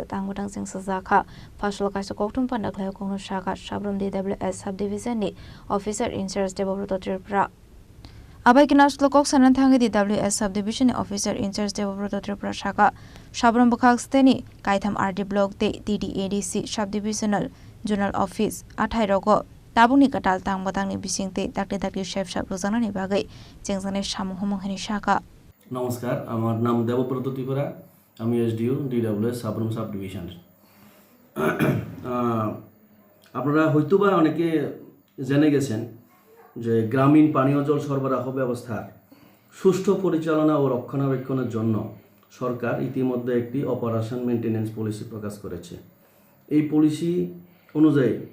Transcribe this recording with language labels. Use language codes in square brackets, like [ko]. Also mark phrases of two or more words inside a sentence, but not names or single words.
[trp] tangmutang sing sajaka fasal kaisa koktum pandak lai kongno shaka sabrum DWS subdivision ni [en] officer in charge [trp] Debabrata Tripura Abai kinas lokok sanan thangi DWS subdivision [en] officer in charge [trp] Debabrata Tripura shaka sabrum bukhak steni kaitham RD block ti TDADC subdivisional journal office 28 rogo Tabuni katal tang batang ni bisingte takte chef sab rojana ni bagai jengjane samuhumong hani shaka [bn] নমস্কার আমার নাম দেবব্রত ত্রিপুরা আমি এসডিও ডিডব্লিউএস সাবরুম [en] sub division [bn] আপনারা হয়তোবা অনেকে জেনে গেছেন যে গ্রামীণ পানীয় জল সরবরাহ ব্যবস্থার সুষ্ঠু পরিচালনা ও রক্ষণাবেক্ষণের জন্য সরকার ইতিমধ্যে একটি [en] operation maintenance policy [bn] প্রকাশ করেছে এই পলিসি অনুযায়ী